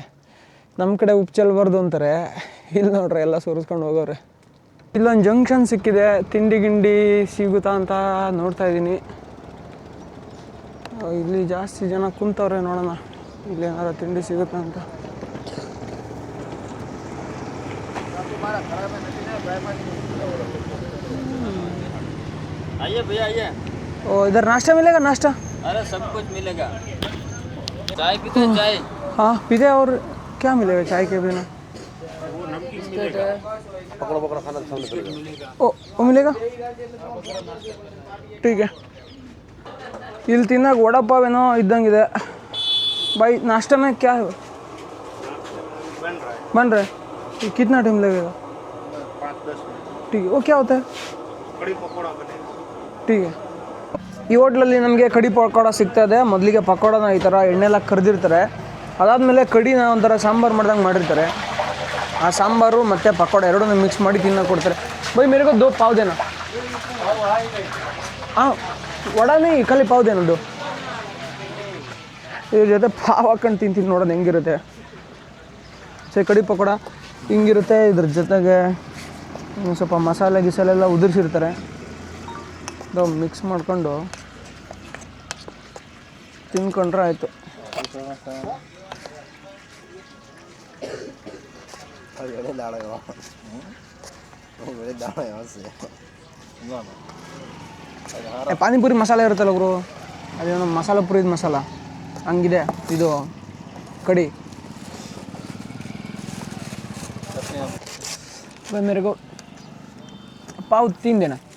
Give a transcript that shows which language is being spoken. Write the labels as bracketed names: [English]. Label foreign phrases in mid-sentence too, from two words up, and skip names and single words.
[Kannada] ನಮ್ಮ ಕಡೆ ಉಪ್ಪು ಚೆಲ್ಲಬಾರ್ದು ಅಂತಾರೆ, ಇಲ್ಲಿ ನೋಡ್ರಿ ಎಲ್ಲ ಸುರಿಸ್ಕೊಂಡು ಹೋಗೋರೆ. ಇಲ್ಲೊಂದು ಜಂಕ್ಷನ್ ಸಿಕ್ಕಿದೆ, ತಿಂಡಿ ಗಿಂಡಿ ಸಿಗುತ್ತಾ ಅಂತ ನೋಡ್ತಾ ಇದ್ದೀನಿ. ಇಲ್ಲಿ ಜಾಸ್ತಿ ಜನ ಕುಂತವ್ರೆ, ನೋಡೋಣ ಇಲ್ಲೇನಾರು ತಿಂಡಿ ಸಿಗುತ್ತಾ ಅಂತ. [Hindi] आइए भैया आइए। ओ इधर नाश्ता मिलेगा? नाश्ता? अरे सब कुछ मिलेगा। चाय पीते हैं? चाय हाँ पीते। और क्या मिलेगा चाय के बिना? वो मिलेगा? ठीक है. [Kannada] ಇಲ್ಲಿ ತಿನ್ನಕ್ಕೆ ವಡಾಪಾವ್ ಏನೋ ಇದ್ದಂಗಿದೆ. [Hindi] भाई नाश्ता में क्या है? बन रहा है। कितना टाइम लगेगा? 5-10 मिनट। ठीक है. वो क्या होता है? कड़ी पकौड़ा बनेगा। ठीक है. [Kannada] ಈ ಹೋಟ್ಲಲ್ಲಿ ನಮಗೆ ಕಡಿ ಪಕೋಡ ಸಿಗ್ತಾ ಇದೆ. ಮೊದಲಿಗೆ ಪಕೋಡನ ಈ ಥರ ಎಣ್ಣೆಲ್ಲ ಕರೆದಿರ್ತಾರೆ, ಅದಾದಮೇಲೆ ಕಡಿನ ಒಂಥರ ಸಾಂಬಾರು ಮಾಡ್ದಂಗೆ ಮಾಡಿರ್ತಾರೆ. ಆ ಸಾಂಬಾರು ಮತ್ತು ಪಕೋಡ ಎರಡನ್ನೂ ಮಿಕ್ಸ್ ಮಾಡಿ ತಿನ್ನೋಕೆ ಕೊಡ್ತಾರೆ. [Hindi] भाई मेरे को 2 पाव देना. हाँ वड़ा नहीं खाली पाव देना 2. [Kannada] ಇದ್ರ ಜೊತೆ ಪಾವ್ ಹಾಕೊಂಡು ತಿಂತೀನಿ, ನೋಡೋದು ಹೆಂಗಿರುತ್ತೆ. ಸೊ ಕಡಿ ಪಕೋಡ ಹಿಂಗಿರುತ್ತೆ, ಇದ್ರ ಜೊತೆಗೆ ಸ್ವಲ್ಪ ಮಸಾಲೆ ಗಿಸಾಲೆ ಎಲ್ಲ ಉದುರಿಸಿರ್ತಾರೆ, ಅದು ಮಿಕ್ಸ್ ಮಾಡಿಕೊಂಡು ತಿನ್ಕೊಂಡ್ರೆ ಆಯಿತು. ಪಾನಿಪುರಿ ಮಸಾಲೆ ಇರುತ್ತಲ್ಲ ಗುರು, ಅದೇನೋ ಮಸಾಲ ಪುರಿದ ಮಸಾಲ ಹಂಗಿದೆ ಇದು ಕಡಿ. [Hindi] मेरे को पाव 3 देना.